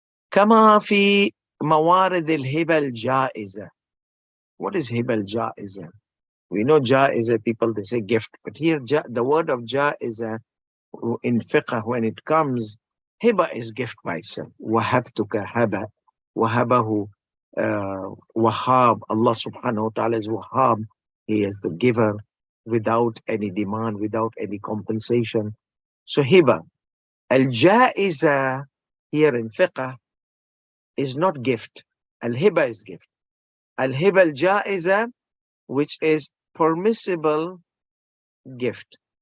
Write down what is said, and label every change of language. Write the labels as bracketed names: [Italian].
[Arabic] كما في موارد الهبة الجائزة. [English] What is هبة الجائزة? We know جائزة, people, they say gift, but here the word of جائزة in fiqh, when it comes, hiba is gift by itself. [Arabic] وهبتك هبة, وهبه Wahhab. [English] Allah subhanahu wa ta'ala is Wahhab. He is the giver without any demand, without any compensation. So hiba. Al-ja'iza here in fiqh is not gift. Al-hiba is gift. Al-hiba al-ja'iza, which is permissible gift.